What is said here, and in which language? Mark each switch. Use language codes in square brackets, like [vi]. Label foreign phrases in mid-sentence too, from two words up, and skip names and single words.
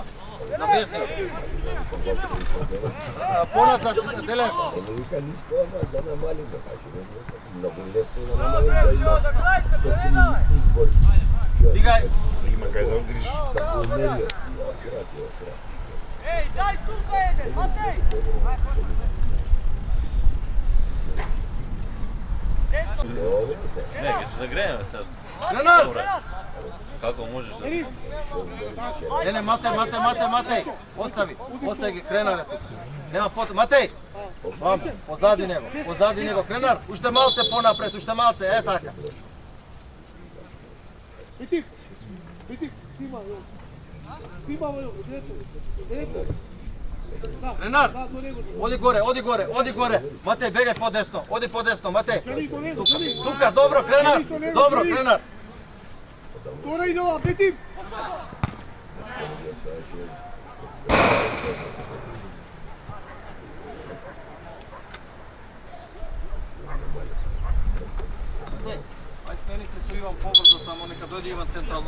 [mk] На везни. Поназад, Делев. Стигај. Еј, дај тука един, Матеј! Не, ќе се загрееме сега. Ренат! Како можеш да... Не, Матей. Остави ги, Кренар е тук. Нема потреба. Матей! Вамо, позади него. Кренар, уште малце понапред, е така. [sr] Betim, snima ovo, djeto. [mk] Ренат, оди горе. Матей, бегај подесно. Оди подесно, Матей. Тука, добро, Кренар. Тора и нова, Betim. Ај смени се со Иван побрзо, само нека дојде Иван централно.